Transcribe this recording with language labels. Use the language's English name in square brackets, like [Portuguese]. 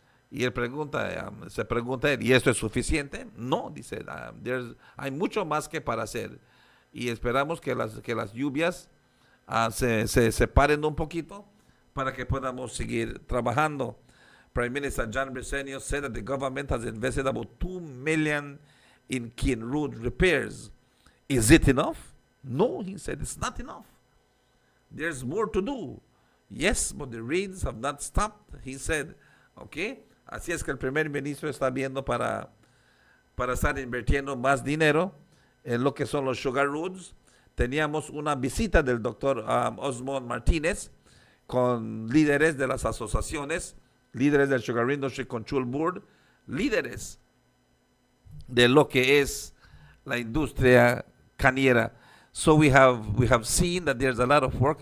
[Spanish] Y él se pregunta, ¿y esto es suficiente? No, dice, hay mucho más que para hacer. Y esperamos que las lluvias se separen un poquito para que podamos seguir trabajando. [English] Prime Minister John Briceño said that the government has invested about $2 million in Keene Road repairs. Is it enough? No, he said it's not enough. There's more to do. Yes, but the rains have not stopped, he said. [Spanish] Okay, así es que el primer ministro está viendo para estar invirtiendo más dinero en lo que son los sugar roads. Teníamos una visita del doctor Osmond Martínez con líderes de las asociaciones, líderes del Sugar Industry Control Board, líderes de lo que es la industria cañera. [English] So we have seen that there's a lot of work.